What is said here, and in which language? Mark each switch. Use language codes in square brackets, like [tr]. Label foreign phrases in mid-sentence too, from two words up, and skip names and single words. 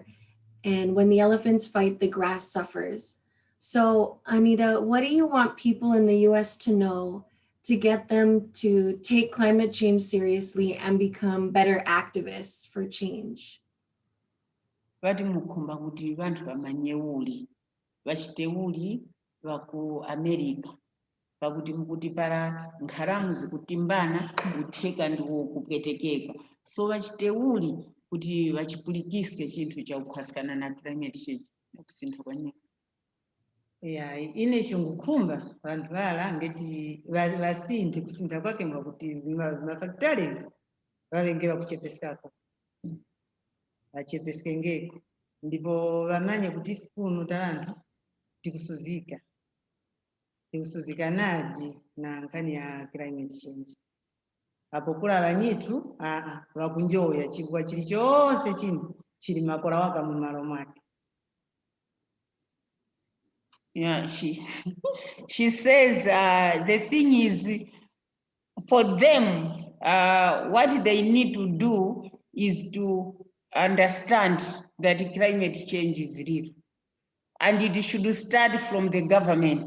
[en] And when the elephants fight, the grass suffers. So, Anita, what do you want people in the US to know to get them to take climate change seriously and become better activists for change? [tum] Vati mukhumba kuti vantu vamanye uli, vachite uli vaku America. Pakuti mukuti para nkharamu zikutimbana, kutheka ndiwo kupwetekeka. So vachite uli kuti vachipulikisike chinthu cha kukhwasikana na [en] climate change [tum] na kusintha kwa nyika. Yeah, ine chungukhumba vantu vala ngeti vasinthe kusintha kwake mwakuti mafactories vavengera kuchepesako. Vachepeske ngeko. Ndipo vamanye kuti sikuno tavantu tikusuzika. Tikusuzika nadi na nkani ya [en] climate change. [tum] Apo kula vanyitu vakunjoya chikuwa chili chose chino chili makora waka mumalo mwake. [en] Yeah, she says the thing is, for them, what they need to do is to understand that climate change is real. And it should start from the government.